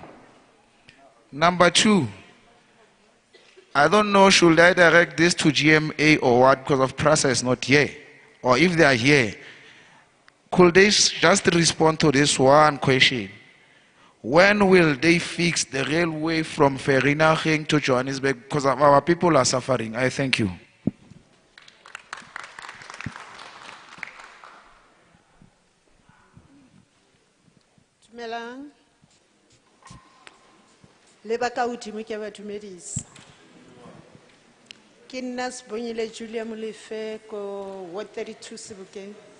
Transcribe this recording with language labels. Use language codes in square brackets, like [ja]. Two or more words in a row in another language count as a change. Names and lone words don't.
[en] Number two, I don't know, should I direct this to GMA or what, because of PRASA is not here. Or if they are here, could they just respond to this one question? When will they fix the railway from Vereeniging to Johannesburg? Because our people are suffering. I thank you. [st] Dumelang. Le baka hodimo ke ba dumedisa. Ke nna Sebonyile Julia Molefe ko Ward 32 Sebokeng.